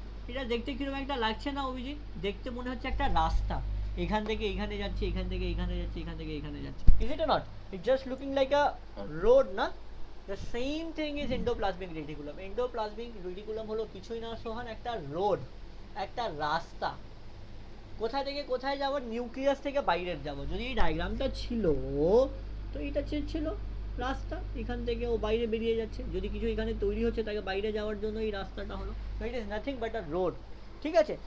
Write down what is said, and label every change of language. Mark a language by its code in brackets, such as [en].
[bn] এটা দেখতে কিরকম একটা লাগছে না অভিজিৎ? দেখতে মনে হচ্ছে একটা রাস্তা, এখান থেকে এখানে যাচ্ছে, এখান থেকে এখানে যাচ্ছে, এখান থেকে এখানে যাচ্ছে। [en] Is it or not? It's just looking like a road, না? The same thing is endoplasmic reticulum. [bn] Endoplasmic reticulum হলো কিছুই না সোহান, একটা রোড, একটা রাস্তা। কোথা থেকে কোথায় যাব? নিউক্লিয়াস থেকে বাইরে যাব। যদি এই ডায়াগ্রামটা ছিল তো এটা ছিল রাস্তা, এখান থেকে ও বাইরে বেরিয়ে যাচ্ছে। যদি কিছু এখানে তৈরি হচ্ছে তাকে বাইরে যাওয়ার জন্য এই রাস্তাটা হলো। [en] it is nothing but a road, [bn] ঠিক আছে।